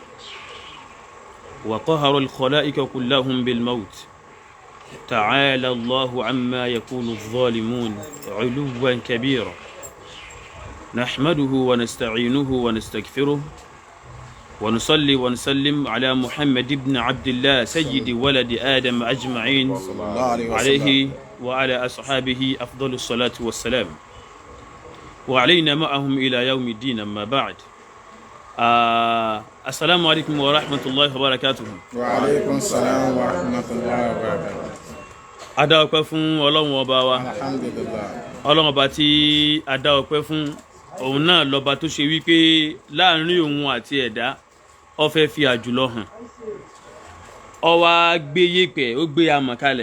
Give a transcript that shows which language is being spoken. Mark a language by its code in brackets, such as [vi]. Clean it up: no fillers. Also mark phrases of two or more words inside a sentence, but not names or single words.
[ar] وقهر الخلائق كلهم بالموت تعالى الله عما يقول الظالمون علوا كبيرا نحمده ونستعينه ونستغفره ونصلي ونسلم على محمد بن عبد الله سيد ولد آدم أجمعين عليه وعلى أصحابه أفضل الصلاة والسلام وعلينا معهم إلى يوم الدين أما بعد. السلام عليكم ورحمة الله وبركاته. وعليكم السلام ورحمة الله وبركاته. [yo] A dá ọpẹ́ fún Ọlọ́run ọba wa. Alhamdulillah. Ọlọ́run ọba tí a dá ọpẹ́ fún òun náà lọ́ba tó ṣe wípé láàrin òun àti ẹ̀dá ó fẹ́ fi àjùlọ hàn. Ó wá gbé yẹ̀pẹ̀, ó gbé amọ̀ kalẹ̀.